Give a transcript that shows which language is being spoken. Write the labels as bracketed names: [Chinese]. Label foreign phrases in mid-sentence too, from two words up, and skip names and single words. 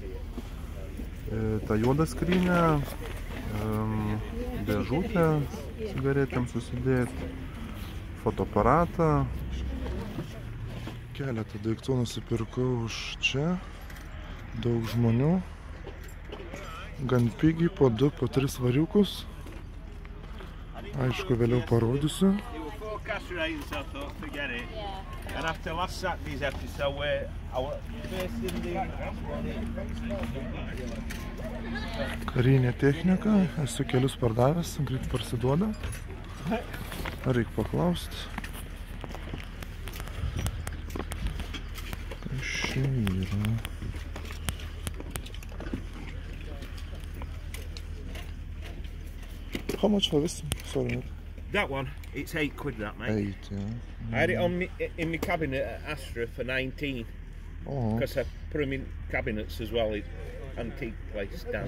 [Lithuanian] Ta juoda skrynė, dėžutę cigaretėms susidėti, fotoaparatą. Keletą daiktų nusipirkau už čia. Daug žmonių. Gan pigiai, po 2, po 3 svariukus. Aišku, vėliau parodysiu. [English] And after last Saturday's episode where I was facing the... [Lithuanian] Karinė technika, esu kelius pardavęs, greit parsiduoda. Reikia paklausti. Kas čia yra? [English] How much for this? Sorry. That one, it's £8, that mate. 8, yeah. I had it in my cabinet at Astra for 19. Oh. Because I put them in cabinets as well, antique place down